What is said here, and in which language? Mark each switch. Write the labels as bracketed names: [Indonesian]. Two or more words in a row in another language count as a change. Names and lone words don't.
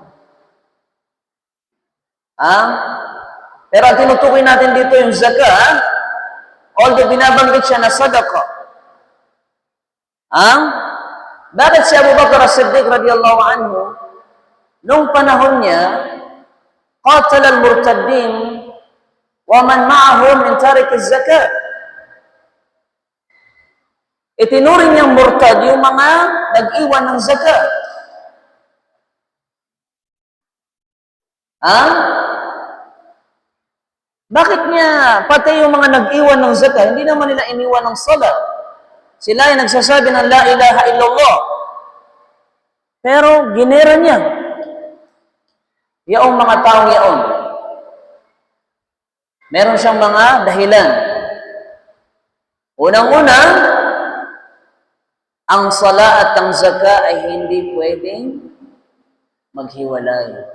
[Filipino] Pero ang tinutukoy natin dito yung zakat, although binabanggit siya na sadaqah. Bakit si Abu Bakar As-Siddiq [Arabic] رضي الله عنه, [Filipino] nung panahon niya, [Arabic] قاتل المرتدين ومن معهم من تارك الزكاة. [Filipino] Itinuring niyang murtad yung mga nag-iwan ng zakat. Bakit niya pati yung mga nag-iwan ng zakat, hindi naman nila iniwan ng salat? Sila ay nagsasabi ng [Arabic] لا إله إلا الله. [Filipino] Pero ginera niya. Yaong mga taong yaon. Meron siyang mga dahilan. Unang-una, ang sala at ang zaka ay hindi pwedeng maghiwalay.